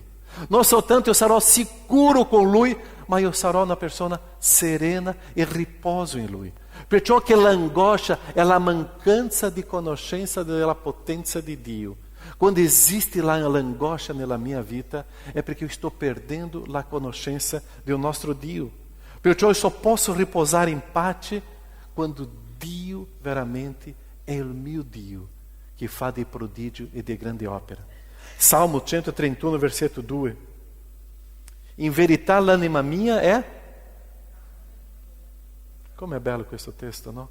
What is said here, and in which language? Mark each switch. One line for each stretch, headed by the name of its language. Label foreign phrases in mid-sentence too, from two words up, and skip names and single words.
Italian: Non soltanto io sarò sicuro con Lui, ma io sarò una persona serena e riposo in Lui. Perciò che l'angoscia è la mancanza di conoscenza della potenza di Dio. Quando esiste l'angoscia nella mia vita, è perché
Portuguese: eu estou perdendo
Italian: la conoscenza del nostro Dio. Perciò
Portuguese: eu só posso
Italian: riposare in pace quando Dio veramente è il mio Dio, che fa dei prodigi e di grande opera. Salmo 131, versetto 2. In verità l'anima mia è... Come è bello questo testo, no?